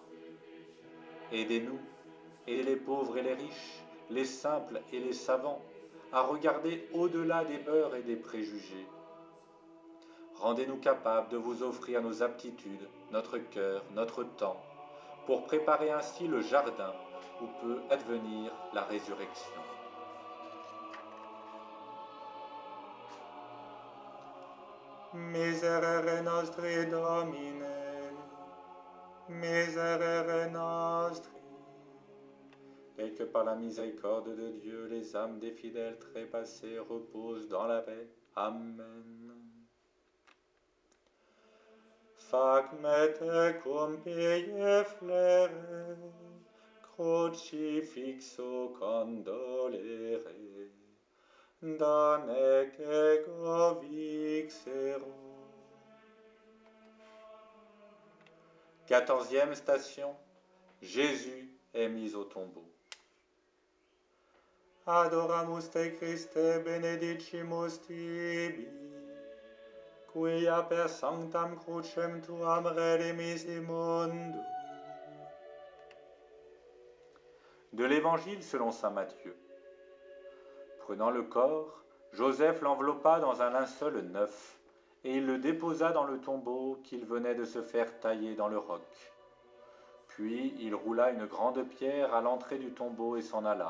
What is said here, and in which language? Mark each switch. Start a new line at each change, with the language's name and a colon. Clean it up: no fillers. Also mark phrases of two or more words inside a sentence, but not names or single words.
French: Aidez-nous, aidez les pauvres et les riches, les simples et les savants, à regarder au-delà des peurs et des préjugés. Rendez-nous capables de vous offrir nos aptitudes, notre cœur, notre temps, pour préparer ainsi le jardin où peut advenir la résurrection.
Latin: Miserere nostri Domine, miserere nostri.
French: Et que par la miséricorde de Dieu, les âmes des fidèles trépassés reposent dans la paix. Amen.
Latin: Fac me tecum pie flere, crucifixo condolere, da nec ego vixero.
French: 14e station, Jésus est mis au tombeau.
Latin: Adoramus te Christe, benedicimus tibi, quia per sanctam crucem tuam redemisi mundum.
French: De l'Évangile selon saint Matthieu. Prenant le corps, Joseph l'enveloppa dans un linceul neuf, et il le déposa dans le tombeau qu'il venait de se faire tailler dans le roc. Puis il roula une grande pierre à l'entrée du tombeau et s'en alla.